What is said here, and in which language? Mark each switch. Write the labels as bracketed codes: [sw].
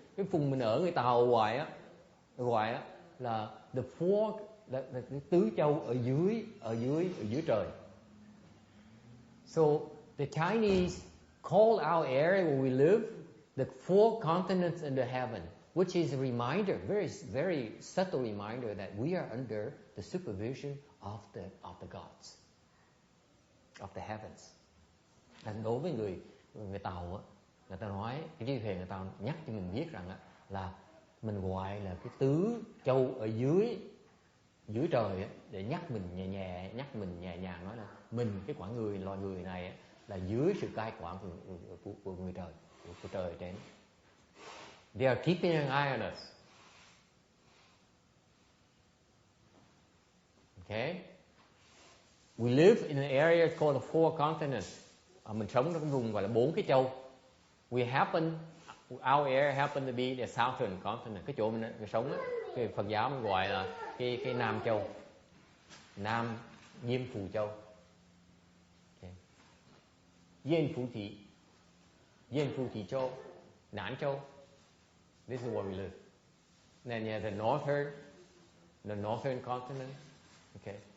[vi] Cái vùng mình ở người Tàu gọi á là [en] the four, [vi] là cái tứ châu ở dưới trời. [en] So the Chinese call our area where we live the four continents under heaven, which is a reminder, very subtle reminder that we are under the supervision of the gods, of the heavens. [vi] And đối với người Tàu á, người ta nói cái chữ thề, người ta nhắc cho mình biết rằng á, là mình gọi là cái tứ châu ở dưới trời á, để nhắc mình nhẹ nhàng nói là mình, cái loài người này á, là dưới sự cai quản của người trời, của trời trên. [en] They are keeping an eye on us. Okay? We live in an area called the four continents. [vi] Mình sống trong cái vùng gọi là 4 cái châu. [en] Our area happen to be the southern continent. [vi] Cái chỗ mình sống á, cái Phật giáo mình gọi là cái Nam Châu, Nam Diêm Phù Châu. Okay. Diêm Phù Thị Châu, Nản Châu. [en] This is where we live. Then you have the northern continent. Okay.